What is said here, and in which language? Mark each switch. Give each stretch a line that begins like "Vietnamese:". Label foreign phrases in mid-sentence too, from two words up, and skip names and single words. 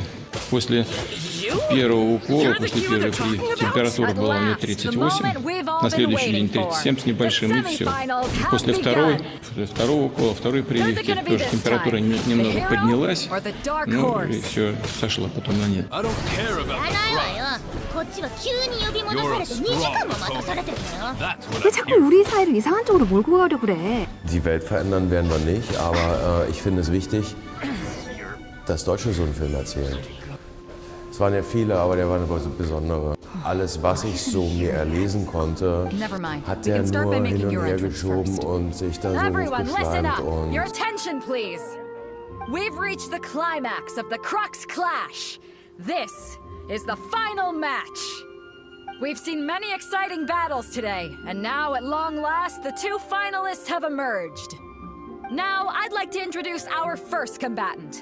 Russian: После первого укола, после первой температура была у нее 38, на следующий день 37 с небольшим, и все. После второго укола, второй прививки, тоже температура немного поднялась, ну и все, сошла потом на нет.
Korean: 왜 자꾸 우리 사이를 이상한 쪽으로 몰고 가려고 그래?
German: Die Welt verändern werden wir nicht, aber ich finde es wichtig, dass Deutsche so einen Film erzählen. Es waren ja viele, aber der war eine besondere. Alles, was ich so mir erlesen konnte, hat der nur hin und her geschoben und sich da so hochgeschleimt und...
English: Your attention, please! We've reached the climax of the Crux Clash. This is the final match. We've seen many exciting battles today, and now at long last, the two finalists have emerged. Now, I'd like to introduce our first combatant.